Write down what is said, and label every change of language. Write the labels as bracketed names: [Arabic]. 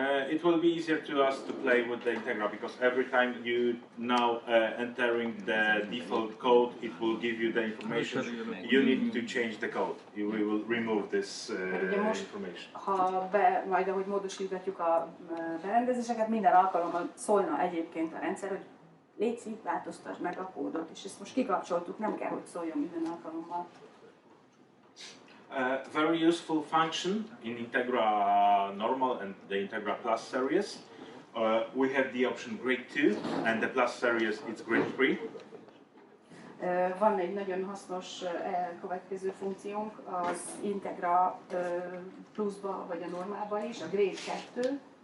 [English] It will be easier to us to play with the Integra because every time you now entering the default code, it will give you the information. You need to change the code. We will remove this information. [Hungarian] Majd ahogy módosítgatjuk a berendezéseket, minden alkalommal szólna egyébként a rendszer, hogy légy szíves, változtasd meg a kódot, és ezt most kikapcsoltuk, nem kell, hogy szóljon minden alkalommal. [English] Very useful function in Integra Normal and the Integra Plus series. We have the option Grade 2 and the Plus series it's Grade 3. [Hungarian] Van egy nagyon hasznos következő funkciónk az Integra Plusba vagy a Normálba is, a Grade 2.